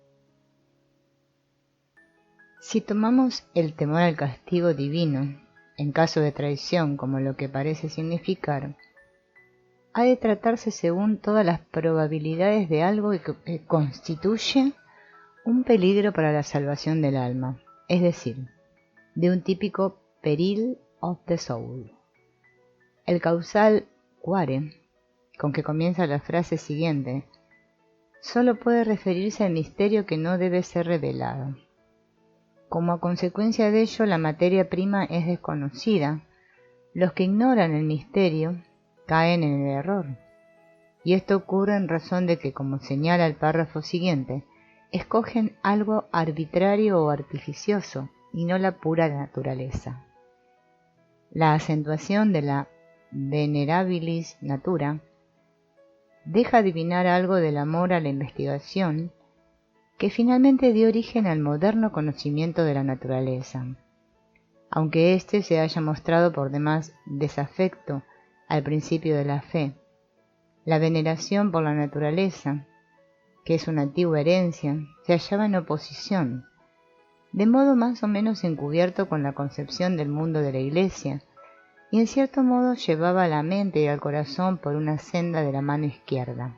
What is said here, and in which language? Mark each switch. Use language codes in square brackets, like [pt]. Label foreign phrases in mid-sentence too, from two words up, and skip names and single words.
[es] Si tomamos el temor al castigo divino, en caso de traición como lo que parece significar, ha de tratarse según todas las probabilidades de algo que constituye un peligro para la salvación del alma, es decir, de un típico [en] peril of the soul. [es] El causal quare, con que comienza la frase siguiente, solo puede referirse al misterio que no debe ser revelado. Como a consecuencia de ello la materia prima es desconocida, los que ignoran el misterio caen en el error. Y esto ocurre en razón de que, como señala el párrafo siguiente, escogen algo arbitrario o artificioso y no la pura naturaleza. La acentuación de la [la] venerabilis natura [es] deja adivinar algo del amor a la investigación que finalmente dio origen al moderno conocimiento de la naturaleza, aunque éste se haya mostrado por demás desafecto al principio de la fe. La veneración por la naturaleza, que es una antigua herencia, se hallaba en oposición, de modo más o menos encubierto con la concepción del mundo de la Iglesia, y en cierto modo llevaba a la mente y al corazón por una senda de la mano izquierda.